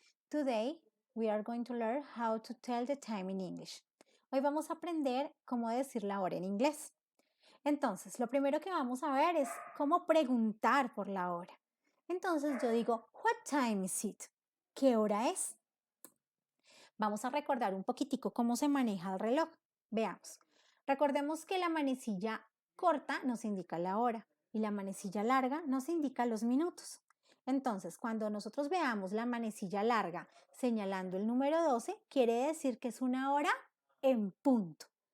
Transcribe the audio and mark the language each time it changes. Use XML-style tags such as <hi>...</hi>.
<en>Today we are going to learn how to tell the time in English.</en> <es>Hoy vamos a aprender cómo decir la hora en inglés. Entonces, lo primero que vamos a ver es cómo preguntar por la hora. Entonces yo digo,</es> <en>what time is it?</en> <es>¿Qué hora es? Vamos a recordar un poquitico cómo se maneja el reloj. Veamos. Recordemos que la manecilla corta nos indica la hora y la manecilla larga nos indica los minutos. Entonces, cuando nosotros veamos la manecilla larga señalando el número 12, quiere decir que es una hora en punto.</es>